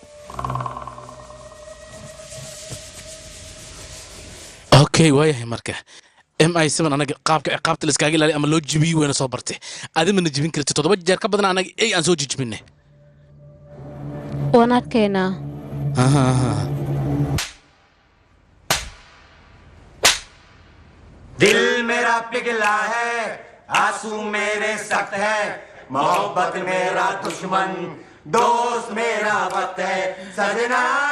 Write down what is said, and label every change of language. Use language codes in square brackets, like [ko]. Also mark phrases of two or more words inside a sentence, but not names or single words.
[so] okay waayahay marka MI7 anaga qaabka ciqaabta la iskaaga ilaaliyo ama loo jibiyo wayna soo bartay adima na jibin kartid 7 jeer ka badan anaga aan soo jijibinay waan arkaynaa [hi] दिल मेरा पिघला है आंसू मेरे सख्त है मोहब्बत मेरा दुश्मन दोस्त मेरा वक्त है सजना